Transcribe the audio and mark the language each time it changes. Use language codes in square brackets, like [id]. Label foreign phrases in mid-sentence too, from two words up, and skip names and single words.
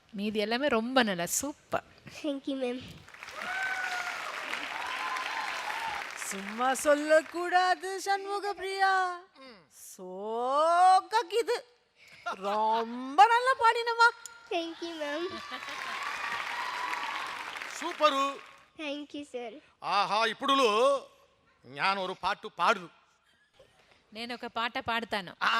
[ta] மீதி எல்லாமே ரொம்ப நல்லா சூப்பர். [en] thank you ma'am. [ta] சும்மா சொல்லக்கூடாது சண்முக பிரியா, சோக்கிது, ரொம்ப நல்லா பாடினமா. [en] thank you ma'am. [te] సూపరు. [en] thank you sir. [te] ఆహా ఇప్పుడు నేను ఒక పాట పాడు. నేను ఒక పాట పాడతాను.